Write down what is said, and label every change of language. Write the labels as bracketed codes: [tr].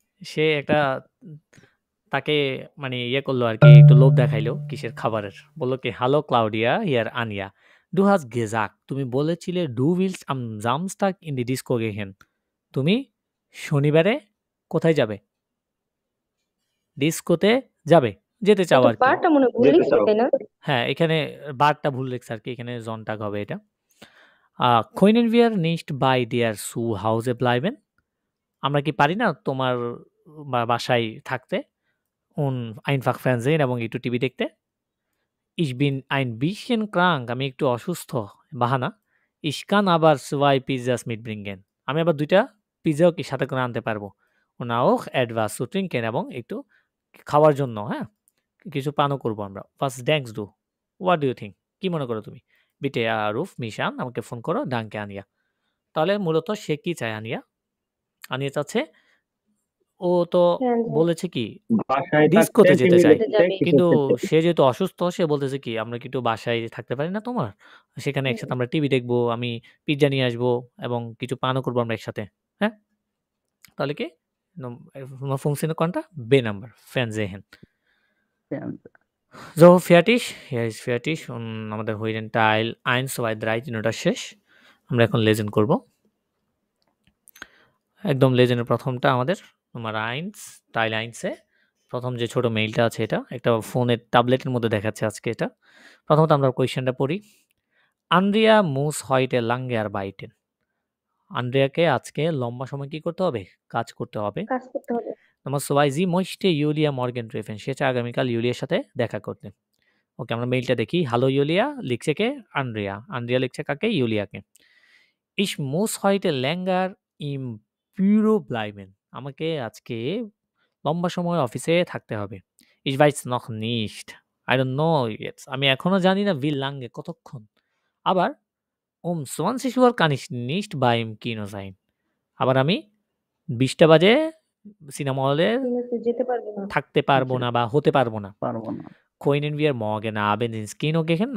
[bn] সে একটা তাকে মানে ইয়ে করলো আর কি, একটু লোভ দেখাইলো কিসের খাবারের। [de] বলল কি হ্যালো ক্লাউডিয়া, হিয়ার আনিয়া। Du hast gesagt, [bn] তুমি বলেছিলে [de] du willst am Samstag in die Disco gehen. [bn] তুমি শনিবারে কোথায় যাবে? ডিস্কোতে যাবে, যেতে চাও আর কি। বারটা মনে ভুল লিখছে তাই না? হ্যাঁ, এখানে বারটা ভুল লিখছে আর কি, এখানে জনটাগ হবে এটা। [de] Können wir nicht bei dir zu Hause bleiben? [bn] আমরা কি পারি না তোমার বাসায় থাকতে? Und einfach Fernsehen এবং একটু টিভি দেখতে? [de] Ich bin ein bisschen krank. [bn] আমি একটু অসুস্থ। বাহানা। [de] Ich kann aber 2 Pizzas mitbringen. [bn] আমি আবার 2টা পিজ্জাও কি সাথে করে আনতে পারবো। [de] Und auch etwas zu trinken [bn] এবং একটু খাওয়ার জন্য, হ্যাঁ? কিছু পানও করব আমরা। [de] Was denkst du? [en] What do you think? [bn] কি মনে করো তুমি? [de] Bitte ruf mich an. [bn] আমাকে ফোন করো। [de] Danke, Anja. [bn] তাহলে মূলত সে কি চায় আনিয়া? আনিয়া চাচ্ছে ও তো বলেছে কি ডিস্কোতে যেতে চাই, কিন্তু সে যেহেতু অসুস্থ সে বলতেছে কি আমরা কি একটু বাসায় থাকতে পারি না তোমার? সেখানে একসাথে আমরা টিভি দেখবো, আমি পিজ্জা নিয়ে আসবো এবং কিছু পানও করবো আমরা একসাথে, হ্যাঁ? তাহলে কি funktioniert কোনটা? B Number, Fernsehen. [de] So, fertig. Hier ist fertig. Und [bn] আমাদের হইলেন টাইল 1, 2, 3 তিনটা শেষ। আমরা এখন লেজেন্ড করব। একদম লেজেন্ডের প্রথমটা আমাদের [de] Nummer 1, Teil 1 [bn] প্রথম যে ছোট মেইলটা আছে এটা একটা ফোনের ট্যাবলেটের মধ্যে দেখাচ্ছে আজকে এটা। প্রথমত আমরা কোয়েশ্চেনটা পড়ি। [de] আন্দ্রিয়া মুস heute lange arbeiten. [bn] আন্দ্রিয়াকে আজকে লম্বা সময় কি করতে হবে? কাজ করতে হবে। [de] Nummer 2, sie möchte Julia morgen treffen. [bn] সে চায় আগামীকাল ইউলিয়ার সাথে দেখা করতে। ওকে, আমরা মেইলটা দেখি। হ্যালো ইউলিয়া, লিখছে কে? আন্দ্রিয়া। আন্দ্রিয়া লিখছে কাকে? ইউলিয়াকে। [de] Ich muss heute länger im Büro bleiben. [bn] আমাকে আজকে লম্বা সময় অফিসে থাকতে হবে। [de] Ich weiß noch nicht. [en] I don't know jetzt. [bn] আমি এখনো জানি না [de] wie lange কতক্ষণ। আবার um 20 Uhr kann ich nicht beim Kino sein. [bn] আবার আমি 20টা বাজে সিনেমা হলে যেতে পারবো না। থাকতে পারবো না বা হতে পারবো না। পারবো না। [de] Können wir morgen Abend ins Kino gehen?